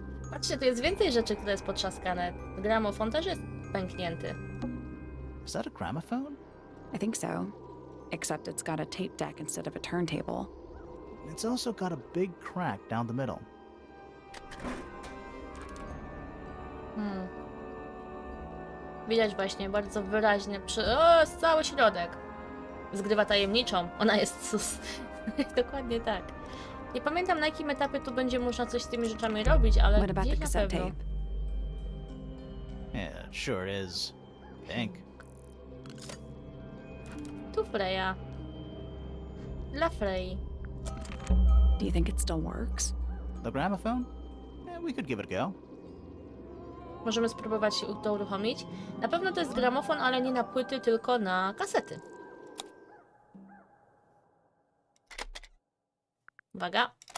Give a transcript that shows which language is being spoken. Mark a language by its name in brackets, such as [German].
[Polish] Patrzcie, tu jest więcej rzeczy, które jest potrzaskane. Gramofon też jest pęknięty. [English] Is that a gramophone? I think so. Except it's got a tape deck instead of a turntable. It's also got a big crack down the middle. [Polish] Widać właśnie bardzo wyraźnie o, cały środek. Zgrywa tajemniczą. Ona jest sus. Dokładnie tak. Nie pamiętam, na jakim etapie tu będzie można coś z tymi rzeczami robić, ale [English] What about the [Polish] gdzieś na [English] cassette [Polish] pewno. [English] tape? Yeah, it sure is. Pink. [Polish] Tu Freya. Dla Frey. [English] Do you think it still works? The gramophone? Yeah, we could give it a go. [Polish] Możemy spróbować to uruchomić. Na pewno to jest gramofon, ale nie na płyty, tylko na kasety. Uwaga.